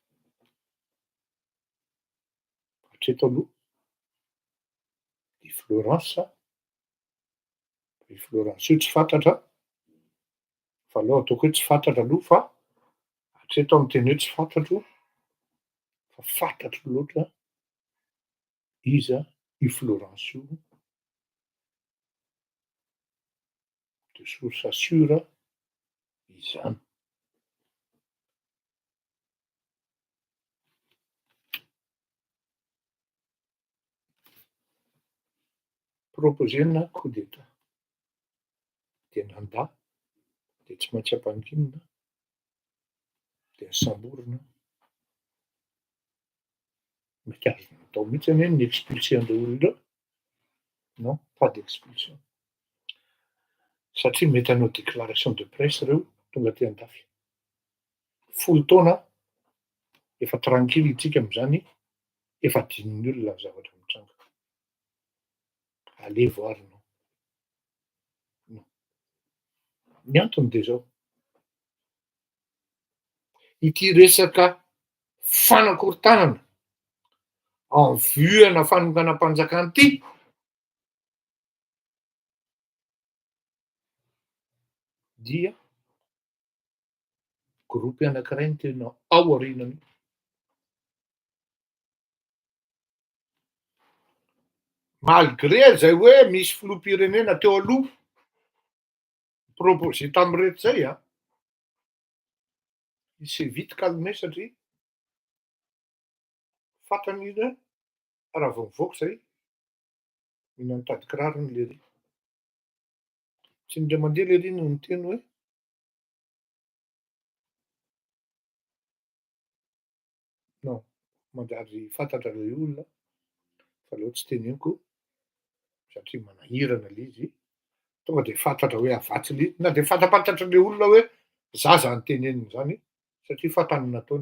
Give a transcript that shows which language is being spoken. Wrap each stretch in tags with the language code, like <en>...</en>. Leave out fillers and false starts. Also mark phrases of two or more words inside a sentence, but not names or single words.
<mg>Hatreto aloha i Florence io tsy fantatra Fa aleo ataoko hoe tsy fantatra aloha fa hatreto am'teny hoe tsy fantatro, fa fantatro loatra iza io Florence io</mg> <fr>de source sûre</fr> <mg>izany. Proposena</mg> <fr>coup d'état</fr> <mg>de nandà de tsy maintsy ampanginina de samborina, mety azony atao mihitsy anie ny expulser an'reo olona reo?</mg> <fr>Non, pas d'expulsion.</fr> <mg>Satria mety hanao</mg> <fr>déclaration de presse</fr> <mg>reo tonga aty an-dafy. Folo taona efa tranquille itsika am'zany, efa adinon'ny olona ny zavatra mitranga.</mg> <fr>Allez voir non. Non.</fr> <mg>Ny antony de zao: ity resaka fanakorontanana</mg> <fr>en vue</fr> <mg>ana fanonganam-panjakana ty, dia gropy anankiray ny tena ao aorianany. Malgré zay hoe misy filoham-pirenena teo aloha proposé tam'reto zay a,</mg> <fr>il s'est vite calmé</fr> <mg>satria fantany izy hoe raha vao mivoaka zay, mila mitady kirarony lery. Tsy indray mandeha lery no miteny hoe non, manjary fantatra le olona fa aleo tsy teneniko satria manahirana le izy, tonga de fantatra hoe avatsy le izy, na de fantapantatra le olona hoe zaza no teneniny zany satria fantany ny nataony.</mg>